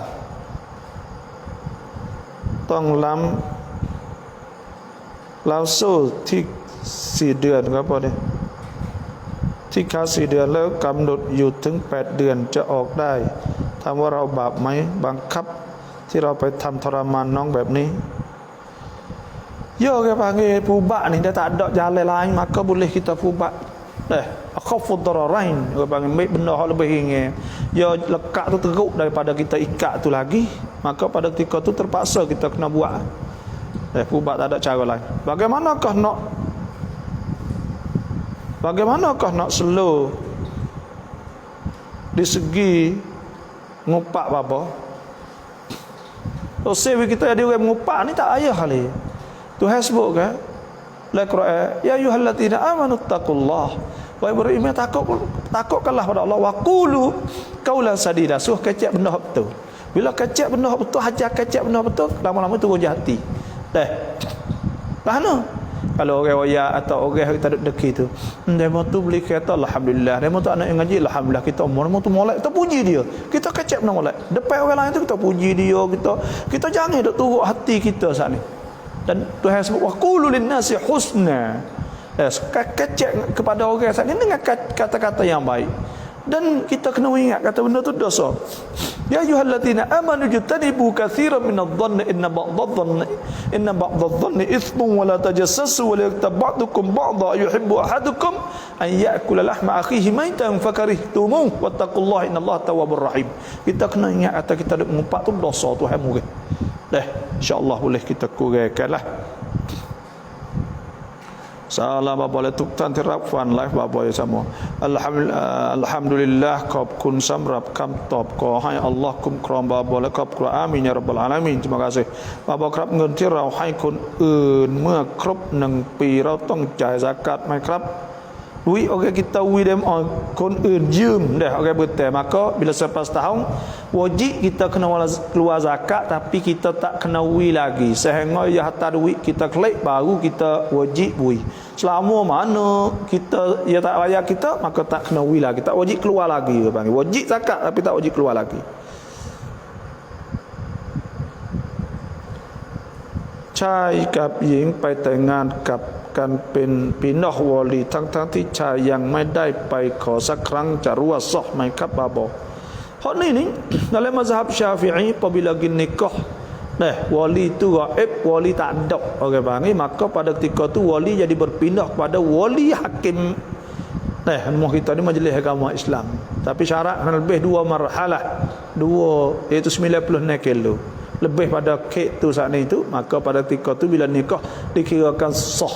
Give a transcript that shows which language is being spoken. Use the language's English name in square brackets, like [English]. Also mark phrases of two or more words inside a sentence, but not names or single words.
[Thai] ต้องเราสู้ที่4 เดือนครับพ่อเนี่ยที่ค้า4 เดือนแล้วกำหนดอยู่ถึง8 เดือนจะออกได้ถามว่าเราบาปไหมบังคับที่เราไปทำทรมานน้องแบบนี้ [Malay] ya orang panggil pubat ni dia tak ada jalan lain maka boleh kita pubat. [Arabic] أخف الضررين, [Malay] orang panggil ambil benda hak lebih ringan. Ya lekat tu teruk daripada kita ikat tu lagi, maka pada ketika tu terpaksa kita kena buat. Pubat tak ada cara lain. Bagaimanakah nak slow di segi ngupak apa? Sewi kita jadi orang mengupak ni tak payah kali. Tuhan sebut kan dalam Quran, [Arabic] يا أيها الذين آمنوا اتقوا الله, [Malay] wahai beriman takutkanlah pada Allah, [Arabic] وقولوا قولا سديدا, [Malay] suruh kecek benda betul. Bila kecek benda betul, hajar kecek benda betul, lama-lama turun hati. Mana kalau orang royak atau orang kita duduk deki tu, demo tu beli kereta alhamdulillah, demo tu anak yang ngaji alhamdulillah, kita umur demo tu molek, kita puji dia, kita kecek benda molek depan orang lain tu, kita puji dia, kita jangan duk turun hati kita saat ni. Dan Tuhan sebut [Arabic] وقولوا للناس حسنا, [Malay] kecek kepada orang saat ini dengan kata-kata yang baik. Dan kita kena ingat kata benda tu dosa. [Arabic] يا أيها الذين آمنوا اجتنبوا كثيرا من الظن إن بعض الظن إثم ولا تجسسوا ولا يغتب بعضكم بعضا يحب أحدكم أن يأكل لحم أخيه ميتا فكرهتموه واتقوا الله إن الله تواب رحيم. [Malay] Kita kena ingat kata kita duk mengumpat tu dosa Tuhan murid. InsyaAllah boleh kita kurangkanlah. Salam bapa le [Thai] ทุกท่านที่รับฟังไลฟ์บาบอย sama. Alhamdulillah ขอบคุณสำหรับคำตอบขอให้อัลลอฮ์คุ้มครองบาบอยและครอบครัวอามีนยารับบลอาลา [Malay] มีน terima kasih [Thai] บาบอยครับเงินที่เราให้คนอื่นเมื่อครบ1 ปีเราต้องจ่ายซะกาตไหมครับ [Malay] duit orang kita dem konยืม orang bertai, maka bila selepas tahun wajib kita kena keluar zakat, tapi kita tak kena lagi sehingga ya hatta duit kita kelik baru kita wajib selama mana kita ya tak bayar kita, maka tak kena lagi, tak wajib keluar lagi. Wajib zakat tapi tak wajib keluar lagi. [Thai] ชายกับหญิงไปแต่งงานกับกันเป็นพี่น้องวอลีทั้งที่ชายยังไม่ได้ไปขอสักครั้งจะรู้ว่าsahไหมครับบาบอเพราะนี่ [Malay] dalam mazhab Syafi'i apabila nikah wali itu gaib, wali tak ada orang panggil, maka pada ketika tu wali jadi berpindah kepada wali hakim. Rumah kita ni majlis agama Islam, tapi syarat lebih 2 marhalah, 2 iaitu 90 kilo lebih pada kek tu saat itu, maka pada ketika tu bila nikah dikirakan sah.